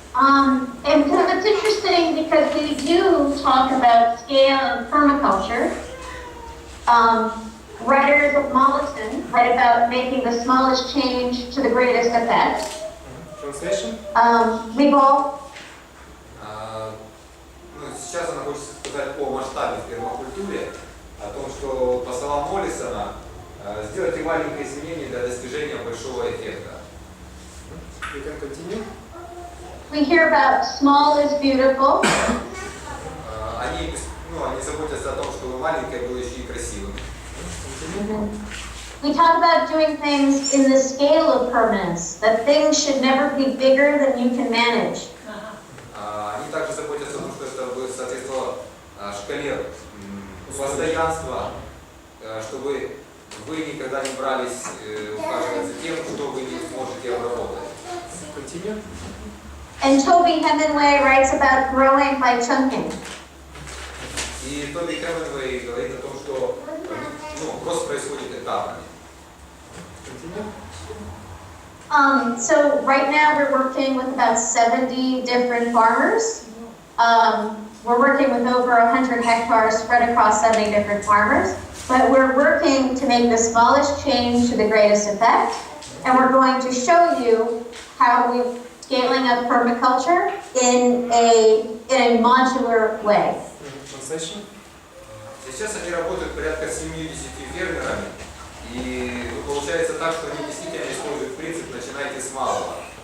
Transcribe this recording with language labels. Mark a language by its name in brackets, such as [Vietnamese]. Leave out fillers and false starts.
[English] And so it's interesting because we do talk about scale and permaculture. Writers of Mollison write about making the smallest change to the greatest effect. Translation. We've all [Russian] Сейчас она хочет сказать о масштабе в пермакультуре, о том, что, по словам Моллисона, сделайте маленькое изменение для достижения большого эффекта. [English] You can continue. we hear about small is beautiful. [Russian] Они заботятся о том, чтобы маленькое было еще и красивым. [English] We talk about doing things in the scale of permanence, that things should never be bigger than you can manage. [Russian] Они также заботятся о том, что это бы соответствовало шкале постоянства, чтобы вы никогда не брались ухаживать за тем, что вы не сможете обработать. [English] Continue. And Toby Hemingway writes about growing by chunking. [Russian] И Тоби Хемингуэй говорит о том, что рост происходит этапами. [English] Continue. So right now we're working with about 70 different farmers. We're working with over 100 hectares spread across 70 different farmers. But we're working to make the smallest change to the greatest effect. And we're going to show you how we're scaling up permaculture in a modular way. Translation. [Russian] Сейчас они работают порядка 70 фермерами, и получается так, что они действительно используют принцип «начинайте с малого».